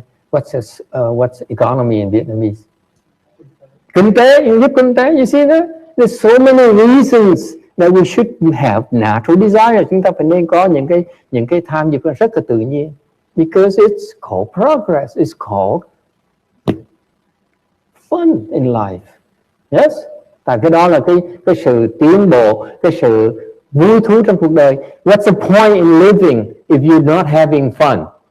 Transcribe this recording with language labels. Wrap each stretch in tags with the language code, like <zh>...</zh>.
<en>What's economy in Vietnamese?</en> <vi>Kinh tế, giúp kinh tế.</vi> <en>You see that? There's so many reasons that we should have natural desires.</en> <vi>Chúng ta phải nên có những cái tham dục rất là tự nhiên.</vi> <en>Because it's called progress. It's called fun in life. Yes?</en> <vi>Tại cái đó là cái sự tiến bộ, cái sự vui thú trong cuộc đời.</vi> <en>What's the point in living if you're not having fun?</en>